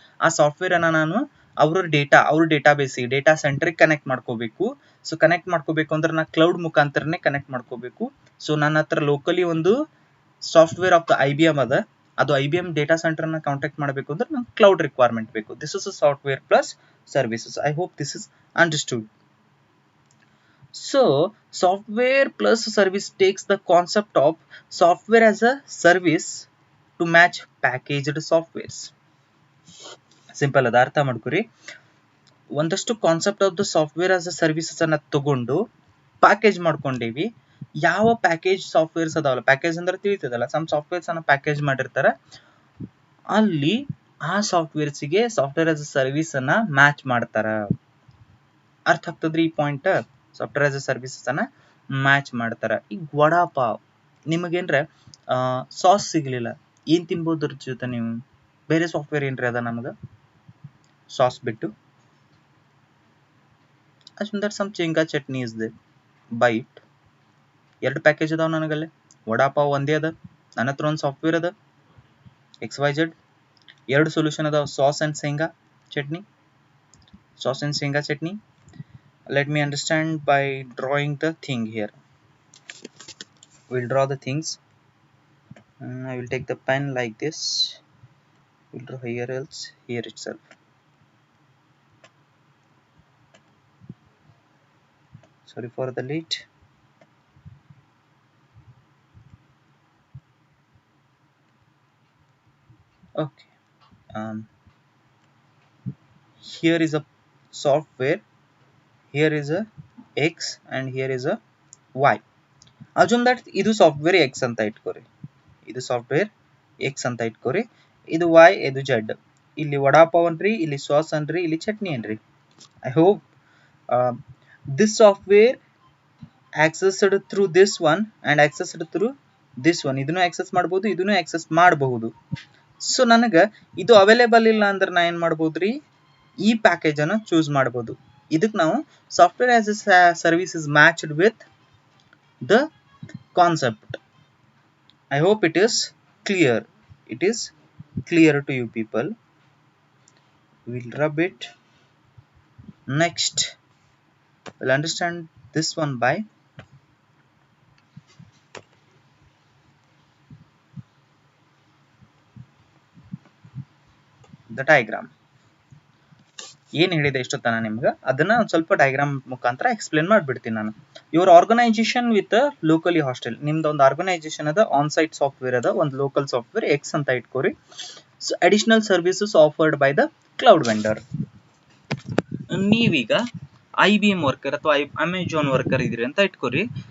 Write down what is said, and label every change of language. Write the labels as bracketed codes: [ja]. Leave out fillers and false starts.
[kn] ಆ ಸಾಫ್ಟ್ವೇರ್ ಅನ್ನ ನಾನು ಅವ್ರ ಡೇಟಾ ಬೇಸಿಗೆ, ಡೇಟಾ ಸೆಂಟರ್ಗೆ ಕನೆಕ್ಟ್ ಮಾಡ್ಕೋಬೇಕು. ಸೊ ಕನೆಕ್ಟ್ ಮಾಡ್ಕೋಬೇಕು ಅಂದ್ರೆ ನಾ ಕ್ಲೌಡ್ ಮುಖಾಂತರನೇ ಕನೆಕ್ಟ್ ಮಾಡ್ಕೋಬೇಕು. ಸೊ ನನ್ನ ಹತ್ರ ಲೋಕಲಿ ಒಂದು ಸಾಫ್ಟ್ವೇರ್ ಆಫ್ ದ IBM ಅದ, ಅದು IBM ಡೇಟಾ ಸೆಂಟರ್ ನ ಕಾಂಟ್ಯಾಕ್ಟ್ ಮಾಡಬೇಕು ಅಂದ್ರೆ ನಂಗೆ ಕ್ಲೌಡ್ ರಿಕ್ವೈರ್ಮೆಂಟ್ ಬೇಕು. [en] This is a software plus services. I hope this is understood. So software plus service takes the concept of software as a service to match packaged softwares. [kn] Simple ಅದ, ಅರ್ಥ ಮಾಡ್ಕೊರಿ. ಒಂದಷ್ಟು [en] concept of the software as a services [kn] ಅನ್ನ ತಗೊಂಡು package ಮಾಡ್ಕೊಂಡೇವಿ. ಯಾವ package softwares ಅದಾವಲ್ಲ, package ಅಂದ್ರೆ ತಿಳಿತದಲ್ಲ, some softwares ಅನ್ನ package ಮಾಡಿರ್ತಾರ, ಅಲ್ಲಿ ಆ ಸಾಫ್ಟ್ವೇರ್ಸ್ಗೆ ಸಾಫ್ಟ್ವೇರ್ ಆಸ್ ಅ ಸರ್ವಿಸ್ ಅನ್ನ ಮ್ಯಾಚ್ ಮಾಡ್ತಾರ. ಅರ್ಥ ಆಗ್ತದ್ರಿ ಈ point? Software as a services ಅನ್ನ ಮ್ಯಾಚ್ ಮಾಡ್ತಾರ. ಈಗ ವಡಾಪಾವ್, ನಿಮಗೇನ್ರ ಸಾಸ್ ಸಿಗ್ಲಿಲ್ಲ, ಏನ್ ತಿನ್ಬೋದು ಅದ್ರ ಜೊತೆ ನೀವು? ಬೇರೆ ಸಾಫ್ಟ್ವೇರ್ ಏನ್ರಿ ಅದ ನಮ್ಗೆ ಸಾಸ್ ಬಿಟ್ಟು? ಅಷ್ಟೊಂದರ್ ಸಮ್ ಶೇಂಗಾ chutney [en] Is there, by it. [kn] 2 package ಅದಾವ ನನಗಲ್ಲೇ. ವಡಾಪಾವ್ ಒಂದೇ ಅದ, ನನ್ನ ಹತ್ರ ಒಂದು ಸಾಫ್ಟ್ವೇರ್ ಅದ XYZ. 2 ಸೊಲ್ಯೂಷನ್ ಅದಾವ, ಸಾಸ್ ಅಂಡ್ ಶೇಂಗಾ ಚಟ್ನಿ, ಸಾಸ್ ಅಂಡ್ ಶೇಂಗಾ chutney. [en] Let me understand by drawing the thing here. We'll draw the things. I will take the pen like this. We'll draw here, else here itself. Sorry for the late. Okay. Here is a software. Here is a X and here is a Y. Assume that [kn] ಇದು software X ಅಂತ ಇಟ್ಕೋರಿ, ಇದು software X ಅಂತ ಇಟ್ಕೋರಿ, ಇದು Y, ಇದು Z. ಇಲ್ಲಿ ವಡಾಪಾವ್ ಅನ್ರಿ, ಇಲ್ಲಿ sauce ಅನ್ರಿ, ಇಲ್ಲಿ ಚಟ್ನಿ ಅನ್ರಿ. [en] I hope this software accessed through this one and accessed through this one. [kn] ಇದನ್ನು ಆಕ್ಸೆಸ್ ಮಾಡಬಹುದು, ಇದನ್ನು ಆಕ್ಸೆಸ್ ಮಾಡಬಹುದು. ಸೊ ನನಗೆ ಇದು ಅವೈಲೇಬಲ್ ಇಲ್ಲ ಅಂದ್ರೆ ನಾ ಏನ್ ಮಾಡ್ಬೋದ್ರಿ, ಈ ಪ್ಯಾಕೇಜ್ ಅನ್ನು ಚೂಸ್ ಮಾಡಬಹುದು. ಇದಕ್ಕೆ ನಾವು [en] Software as a service is matched with the concept. I hope it is clear. It is clear to you people. We'll rub it. Next, we'll understand this one by the diagram. [kn] ಏನ್ ಹೇಳಿದೆ ಇಷ್ಟೊತ್ತನ ನಿಮ್ಗೆ, ಅದನ್ನ ಒಂದು ಸ್ವಲ್ಪ diagram ಮುಖಾಂತರ explain ಮಾಡ್ಬಿಡ್ತೀನಿ ನಾನು. [en] your organisation with locally hosted, [kn] ನಿಮ್ದು ಒಂದು ಆರ್ಗನೈಸೇಷನ್ ಅದ, ಆನ್ ಸೈಟ್ ಸಾಫ್ಟ್ವೇರ್ ಅದ, ಒಂದು ಲೋಕಲ್ ಸಾಫ್ಟ್ವೇರ್ X ಅಂತ ಇಟ್ಕೋರಿ. So [en] Additional services offered by the cloud vendor. [kn] ನೀವೀಗ IBM ವರ್ಕರ್ ಅಥವಾ ಅಮೆಜಾನ್ ವರ್ಕರ್ ಇದ್ರಿ ಅಂತ ಇಟ್ಕೋರಿ.